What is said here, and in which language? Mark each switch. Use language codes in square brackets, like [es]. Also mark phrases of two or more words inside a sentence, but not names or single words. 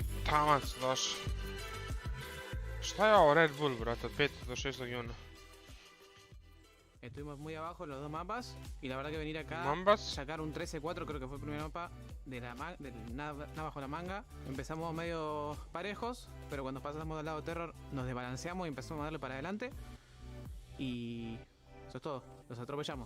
[sr] Taman se došao. Šta je ovo Red Bull, brate, od 5. do 6. juna? [es] Estuvimos muy abajo en los dos mapas y la verdad que venir acá, ¿Mambas? sacar un 13-4, creo que fue el primer mapa de nada bajo la manga. Empezamos medio parejos, pero cuando pasamos del lado Terror nos desbalanceamos y empezamos a darle para adelante. Y eso es todo, los atropellamos.